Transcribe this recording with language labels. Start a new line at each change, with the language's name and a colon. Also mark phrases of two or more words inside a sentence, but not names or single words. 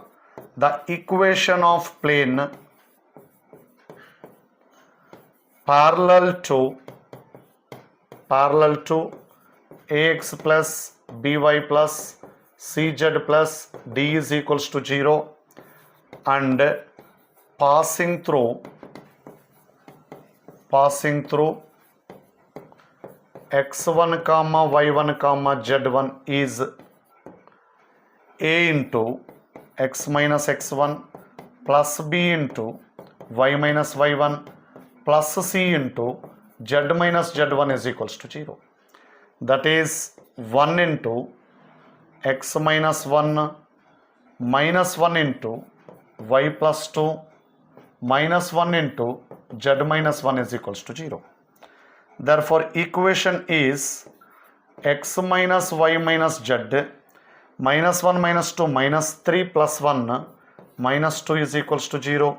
English: The equation of plane parallel to ax plus by plus cz plus d is equals to 0 and passing through x1 comma y1 comma z1 is a into x minus x1 plus b into y minus y1 plus c into z minus z1 is equals to 0. That is 1 into x minus 1 minus 1 into y plus 2 minus 1 into z minus 1 is equals to 0. Therefore, equation is x minus y minus z minus 1 minus 2 minus 3 plus 1 minus 2 is equals to 0.